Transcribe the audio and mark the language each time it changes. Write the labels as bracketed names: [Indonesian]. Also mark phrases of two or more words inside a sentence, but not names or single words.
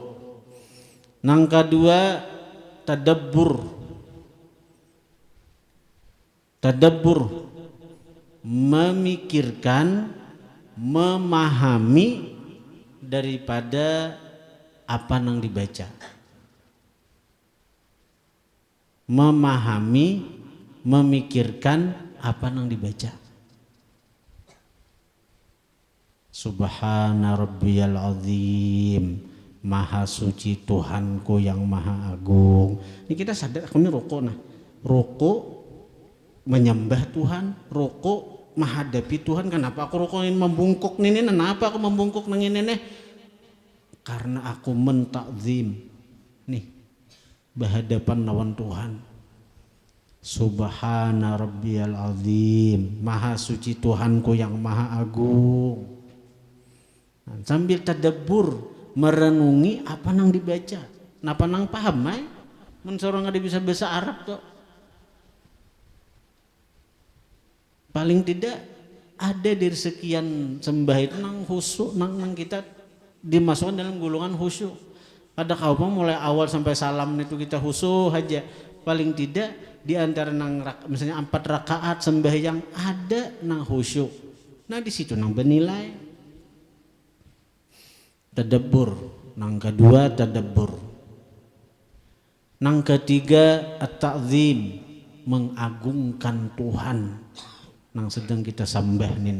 [Banjar] Nang kedua, tadabbur, memikirkan, memahami daripada apa nang dibaca. Memahami, memikirkan apa nang dibaca. [Arabic] سبحان ربي العظيم, [Indonesian] maha suci Tuhanku yang maha agung. [Banjar] Ini kita sadar aku ini ruku ruku menyembah Tuhan, ruku menghadapi Tuhan. Kenapa aku ruku ini membungkuk nih? Kenapa aku membungkuk nih? Karena aku mentakzim nih berhadapan lawan Tuhan. [Arabic] سبحان ربي العظيم, [Indonesian] maha suci Tuhanku yang maha agung. [Banjar] Sambil tadabbur, merenungi apa nang dibaca, napa nang paham mun seorang ada bisa bahasa Arab tuh, paling tidak ada dari sekian sembah itu nang khusyuk, nang kita dimasukkan dalam golongan khusyuk. Ada kaum mulai awal sampai salam itu kita khusyuk aja, paling tidak di antara nang misalnya 4 rakaat sembahyang ada nang khusyuk. Nah di situ nang bernilai. Tadabbur, Nang kedua tadabbur. Nang ketiga at-ta'zim, mengagungkan Tuhan nang sedang kita sembah ini.